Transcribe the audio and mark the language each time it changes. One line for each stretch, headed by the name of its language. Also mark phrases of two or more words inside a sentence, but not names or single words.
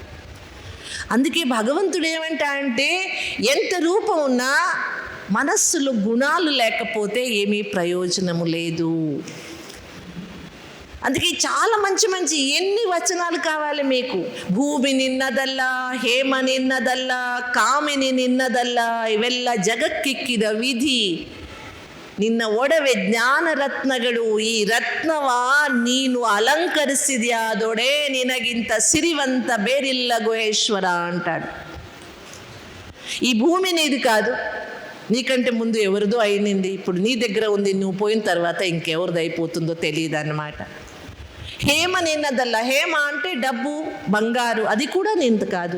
Telugu: అందుకే భగవంతుడు ఏమంటా అంటే, ఎంత రూపం ఉన్నా మనస్సులో గుణాలు లేకపోతే ఏమీ ప్రయోజనము లేదు. అందుకే చాలా మంచి మంచి ఎన్ని వచనాలు కావాలి మీకు.
Kannada: ಭೂಮಿ ನಿನ್ನದಲ್ಲ, ಹೇಮ ನಿನ್ನದಲ್ಲ, ಕಾಮಿನಿ ನಿನ್ನದಲ್ಲ, ಇವೆಲ್ಲ ಜಗಕ್ಕಿಕ್ಕಿದ ವಿಧಿ. ನಿನ್ನ ಒಡವೆ ಜ್ಞಾನ ರತ್ನಗಳು, ಈ ರತ್ನವ ನೀನು ಅಲಂಕರಿಸಿದ್ಯಾದೊಡೆ ನಿನಗಿಂತ ಸಿರಿವಂತ ಬೇರಿಲ್ಲ గుహేశ్వర అంటాడు.
Telugu: ఈ భూమి నీది కాదు, నీకంటే ముందు ఎవరిదో అయినింది, ఇప్పుడు నీ దగ్గర ఉంది, నువ్వు పోయిన తర్వాత ఇంకెవరిది అయిపోతుందో తెలియదు అన్నమాట.
Kannada: ಹೇಮ ನಿನ್ನದಲ್ಲ,
Telugu: హేమ అంటే డబ్బు, బంగారు, అది కూడా నింది కాదు.